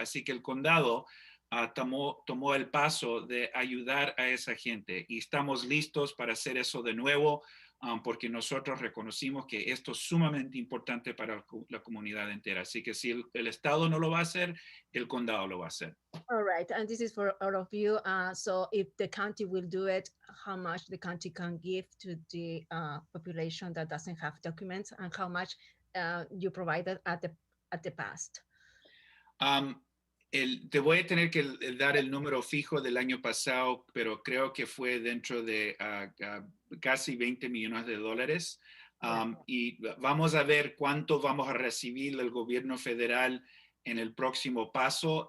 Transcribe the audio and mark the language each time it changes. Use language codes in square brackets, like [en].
[es] Así que el condado tomó el paso de ayudar a esa gente y estamos listos para hacer eso de nuevo. Porque nosotros reconocimos que esto es sumamente importante para la comunidad entera. Así que si el Estado no lo va a hacer, el condado lo va a hacer. [en] All right, and this is for all of you. So if the county will do it, how much the county can give to the population that doesn't have documents, and how much you provided at the past? [es] Te voy a tener que dar el número fijo del año pasado, pero creo que fue dentro de casi $20 millones. Y vamos a ver cuánto vamos a recibir del gobierno federal en el próximo paso.